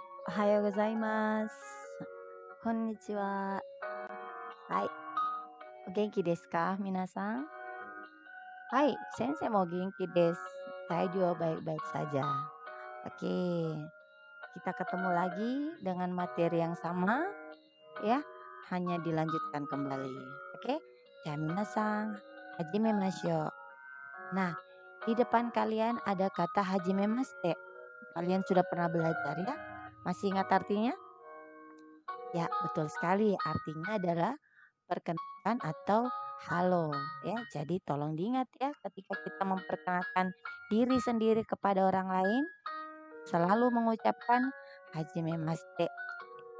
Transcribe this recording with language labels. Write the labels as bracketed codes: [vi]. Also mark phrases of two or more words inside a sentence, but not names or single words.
[ja] おはようございます。こんにちは。はい。お元気ですか、皆さん? はい、先生 mau 元気です. [id] Saya juga baik-baik saja. Oke, kita ketemu lagi dengan materi yang sama ya, hanya dilanjutkan kembali. [ja] Oke, ya minasan, 始めましょう. [id] Nah, di depan kalian ada kata hajimemashite. Kalian sudah pernah belajar ya? Masih ingat artinya? Ya, betul sekali. Artinya adalah perkenalkan atau halo ya. Jadi tolong diingat ya, ketika kita memperkenalkan diri sendiri kepada orang lain, selalu mengucapkan hajimemashite ya.